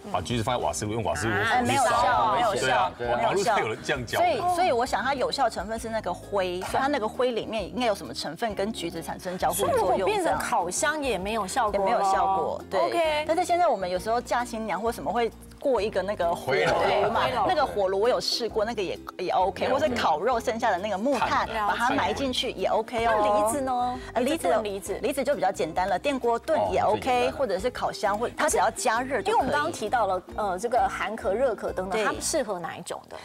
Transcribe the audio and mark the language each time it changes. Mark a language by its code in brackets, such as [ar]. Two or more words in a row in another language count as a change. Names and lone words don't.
[zh] 把橘子放在瓦斯爐，用瓦斯爐沒有效，沒有效。網絡上有人這樣講，所以我想它有效成分是那個灰，所以它那個灰裡面應該有什麼成分跟橘子產生交互作用？所以如果變成烤箱也沒有效果，也沒有效果。對。但是現在我們有時候嫁新娘或什麼會過一個那個火爐嘛，那個火爐我有試過，那個也 OK， 或者烤肉剩下的那個木炭，把它埋進去也 OK 哦。那梨子呢？梨子就比較簡單了，電鍋燉也 OK， 或者是烤箱，或它只要加熱就可以。因為我們剛剛提到了這個寒咳、熱咳等等，它適合哪一種的？